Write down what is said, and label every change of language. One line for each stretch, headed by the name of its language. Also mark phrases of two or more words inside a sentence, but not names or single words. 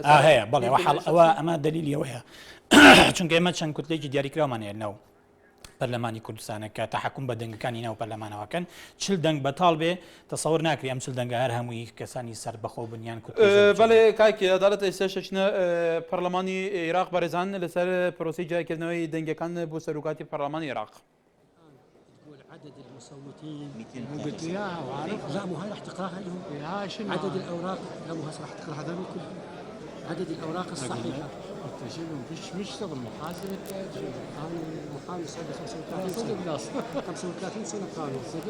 Central Kurdish: هەیە بەڵێ ئەوە ئەمە دلیلی ئەوەیە چونکە ئێمە چەند کوتلێکی دیاریکراومانەیە ناو پەرلەمانی کوردستانە کە تەحکوم بە دەنگەکانی ناو پەرلەمانەوەکەن 40 دەنگ بەتاڵ بێ تەسەوەر ناکری ئەم 40 دەنگە هەر هەمووی کەسانی سەر بەخۆ بنیان کوت بەڵێ کاکی عدالەت ئێستا شەچنە پەرلەمانی عێراق بەڕێزان لەسەر پرۆسی جایکردنەوەی دەنگەکان بۆ سەرۆکاتی پەرلەمانی عێراق
Arabic: عدد المصوتين قلت اياها وعارف لا مو هاي راح تقراها لهم عدد الاوراق لا مو راح تقرا هذول كلهم عدد الاوراق الصحيحه مش شغل محاسبه انا محامي صار لي 35 سنه قانون صدق؟